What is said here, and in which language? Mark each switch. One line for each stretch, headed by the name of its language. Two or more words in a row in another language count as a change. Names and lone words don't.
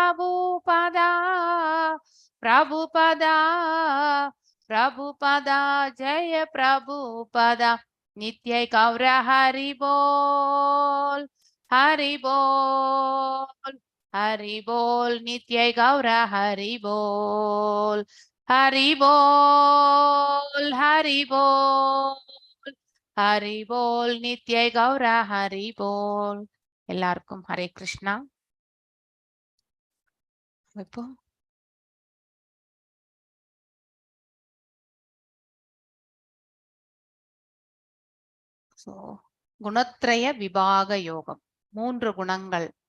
Sanskrit: प्रभुपदा जय प्रभुपदा नित्य गौर हरि बोल नित्य गौर हरि बोल नित्य गौर हरि बोल
Tamil: எல்லாருக்கும் ஹரே கிருஷ்ணா. இப்போ குணத்ரய விபாக யோகம், 3 குணங்கள்.